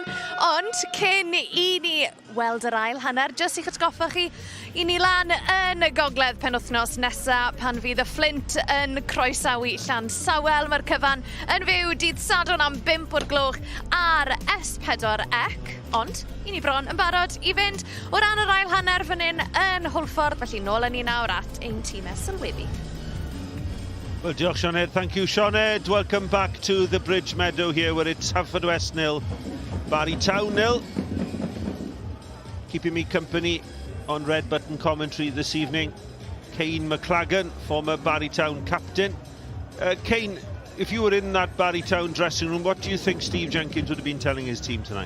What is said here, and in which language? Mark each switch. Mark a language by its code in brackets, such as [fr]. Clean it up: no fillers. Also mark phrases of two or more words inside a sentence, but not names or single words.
[cy] Ond cyn i ni weld yr ail hanner, jyst i'ch atgoffa chi, i ni lan yn y gogledd penwythnos nesaf pan fydd y Flint yn croesawu Llansawel. Mae'r cyfan yn fyw dydd Sadwrn am 5 o'r gloch ar S4C. Ond, i ni bron yn barod i fynd o ran yr ail hanner fan hyn yn Hwlffordd. Felly nôl yn ni nawr at ein tîmau sylweddi. Well, diolch Sioned, [en] thank you Sioned. Welcome back to the Bridge Meadow here where it's Haverfordwest 0, Barry Town 0. Keeping me company on Red Button commentary this evening, Kane McLagan, former Barry Town captain. Kane, if you were in that Barry Town dressing room, what do you think Steve Jenkins would have been telling his team tonight?